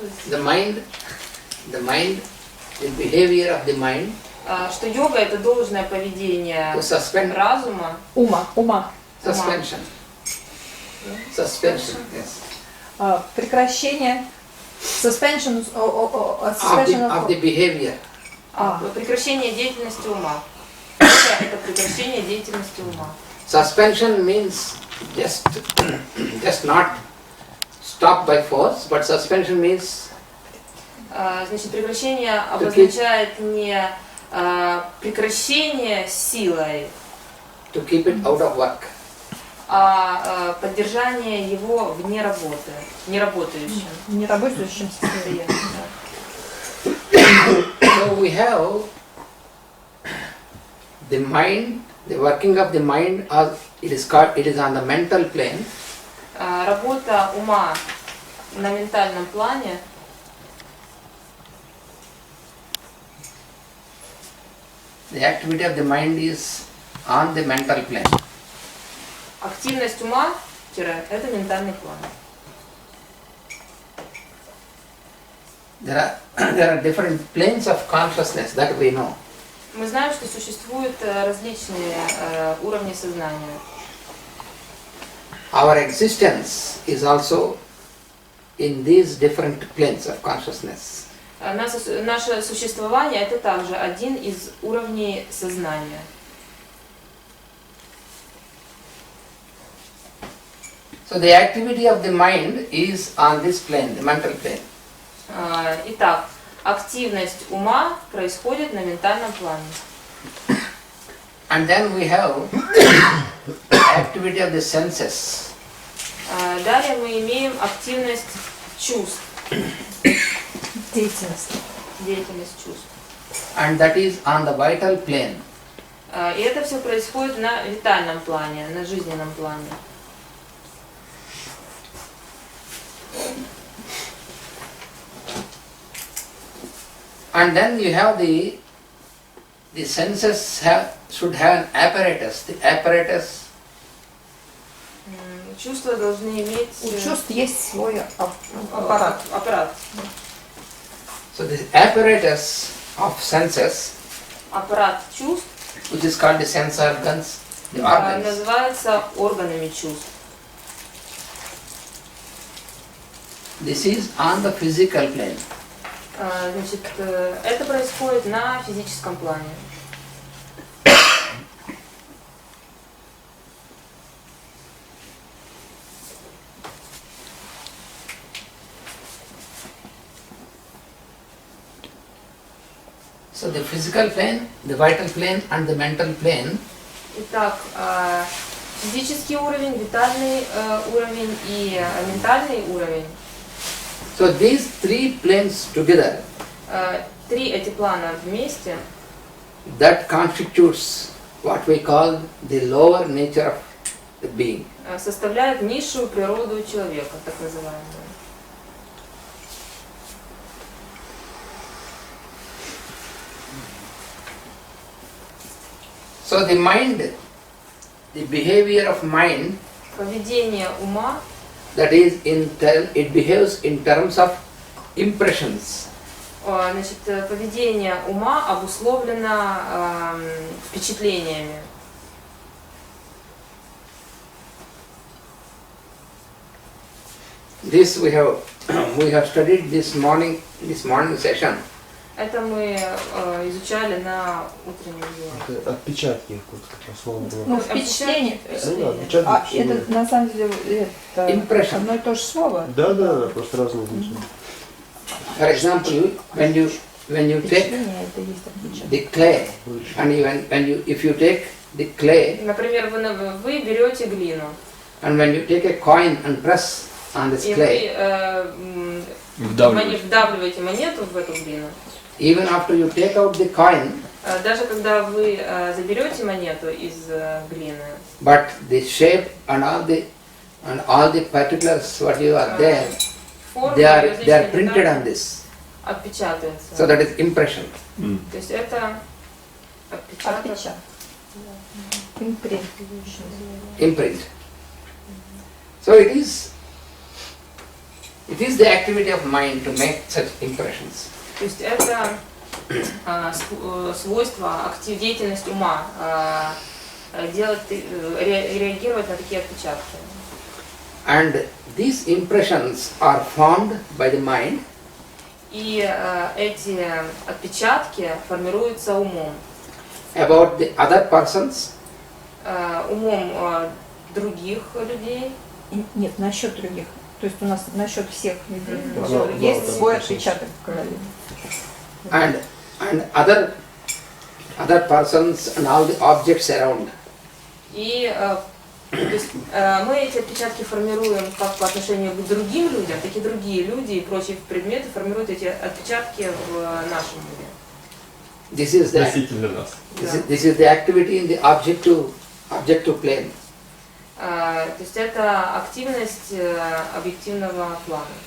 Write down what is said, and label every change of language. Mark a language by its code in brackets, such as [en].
[en] The mind, the behavior of the mind. [ru] Что йога это должное поведение разума. Ума. [en] Suspension. Suspension. Yes. [ru] Прекращение. [en] Suspension of the behavior. [ru] Прекращение деятельности ума. Это прекращение деятельности ума. [en] Suspension means just not stop by force, but suspension means. [ru] Значит, прекращение обозначает не прекращение силой, [en] to keep it out of work. [ru] А поддержание его вне работы, неработающим. Неработающим состоянием. [en] So we have the mind, the working of the mind, it is on the mental plane. [ru] Работа ума на ментальном плане. [en] The activity of the mind is on the mental plane. [ru] Активность ума – это ментальный план. [en] There are different planes of consciousness that we know. [ru] Мы знаем, что существуют различные уровни сознания. [en] Our existence is also in these different planes of consciousness. [ru] Наше существование – это также один из уровней сознания. [en] So the activity of the mind is on this plane, the mental plane. [ru] Итак, активность ума происходит на ментальном плане. [en] And then we have activity of the senses. [ru] Далее мы имеем активность чувств. Деятельность чувств. [en] And that is on the vital plane. [ru] И это все происходит на витальном плане, на жизненном плане. [en] And then you have the senses should have an apparatus. The apparatus. [ru] Чувства должны иметь. У чувств есть свой аппарат. [en] So the apparatus of senses. [ru] Аппарат чувств. [en] Which is called the sense organs. The organs. [ru] Называется органами чувств. [en] This is on the physical plane. [ru] Значит, это происходит на физическом плане. [en] So the physical plane, the vital plane and the mental plane. [ru] Итак, физический уровень, витальный уровень и ментальный уровень. [en] So these three planes together, [ru] Три эти плана вместе, [en] that constitutes what we call the lower nature of the being. [ru] составляют низшую природу человека, так называемую. [en] So the mind, the behavior of mind, [ru] Поведение ума, [en] that is it behaves in terms of impressions. [ru] значит, поведение ума обусловлено впечатлениями. [en] This we have studied this morning session. [ru] Это мы изучали на утреннем уроке. Это отпечатки, вот как раз слово было. Ну, впечатление. Да, отпечатки. Это на самом деле это [en] Impression. [ru] одно и то же слово. Да, просто разные значения. [en] For example, when you take [ru] Впечатление это есть отпечаток. [en] the clay, and if you take the clay, [ru] Например, вы берете глину, [en] and when you take a coin and press on this [ru] и [en] clay, [ru] вы вдавливаете монету в эту глину. [en] even after you take out the coin, [ru] Даже когда вы заберете монету из глины, [en] but the shape and all the particulars what you are there, [ru] форма [en] they [ru] и [en] are [ru] различные [en] printed [ru] детали [en] on this. [ru] отпечатывается. [en] So that is impression. [ru] То есть это отпечаток. Импринт. [en] Imprint. So it is the activity of mind to make such impressions. [ru] То есть это свойство, деятельность ума реагировать на такие отпечатки. [en] And these impressions are formed by the mind. [ru] И эти отпечатки формируются умом. [en] About the other persons. [ru] Умом других людей. Нет, насчет других. То есть у нас насчет всех людей есть свой отпечаток в голове. [en] And other persons and all the objects around. [ru] И то есть, мы эти отпечатки формируем как по отношению к другим людям, так и другие люди и прочие предметы формируют эти отпечатки в нашем мире. [en] This is the activity in the objective plane. [ru] То есть это активность объективного плана.